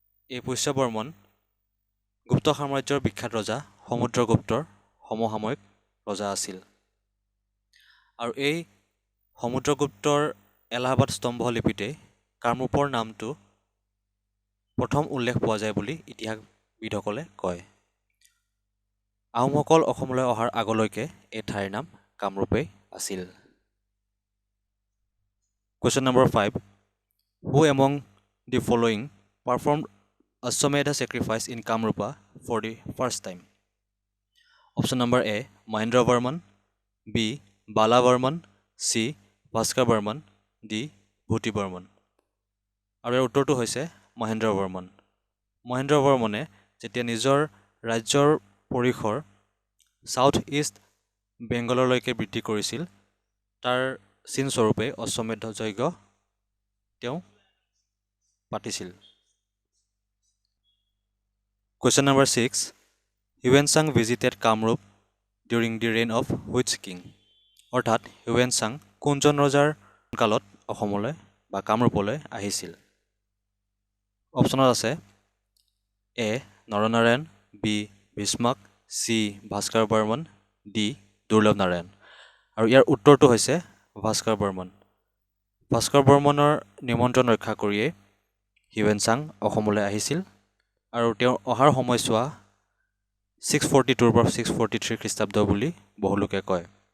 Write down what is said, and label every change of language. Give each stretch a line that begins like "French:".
Assamese: এই পুষ্য বৰ্মন গুপ্ত সাম্ৰাজ্যৰ বিখ্যাত ৰজা সমুদ্ৰগুপ্তৰ সমসাময়িক ৰজা আছিল আৰু এই সমুদ্ৰগুপ্তৰ এলাহাবাদ স্তম্ভ লিপিতে কামৰূপৰ নামটো প্ৰথম উল্লেখ পোৱা যায় বুলি ইতিহাসবিদসকলে কয়। আহোমসকল অসমলৈ অহাৰ আগলৈকে এই ঠাইৰ নাম কামৰূপেই আছিল।
English: Question number 5. Who among the following performed Ashwamedha sacrifice in Kamrupa for the first time? Option number A. Mahendra Varman, B. Bala Varman, C. Bhaskar Varman, D. Bhuti Varman.
Assamese: আৰু ইয়াৰ উত্তৰটো হৈছে মহেন্দ্ৰ বৰ্মন। মহেন্দ্ৰ বৰ্মনে যেতিয়া নিজৰ ৰাজ্যৰ পৰিসৰ সাউথ ইষ্ট বেংগললৈকে বৃদ্ধি কৰিছিল তাৰ চিনস্বৰূপে অশ্বমেধ যজ্ঞ তেওঁ পাতিছিল।
English: Question number 6. Hiuen Tsang visited Kamarupa during the reign of which king?
Assamese: অৰ্থাৎ হিউৱেন চাং কোনজন ৰজাৰ কালত অসমলৈ বা কামৰূপলৈ আহিছিল? অপশ্যনত আছে এ. Naranarayan, B. Bhishmak, C. Bhaskar Barman, D. দুৰ্লভ নাৰায়ণ। আৰু ইয়াৰ উত্তৰটো হৈছে ভাস্কৰ বৰ্মন। ভাস্কৰ বৰ্মনৰ নিমন্ত্ৰণ ৰক্ষা কৰিয়েই হিউৱেন চাং অসমলৈ আহিছিল আৰু তেওঁৰ অহাৰ সময়ছোৱা 642 পৰা 643 খ্ৰীষ্টাব্দ বুলি বহুলোকে কয়।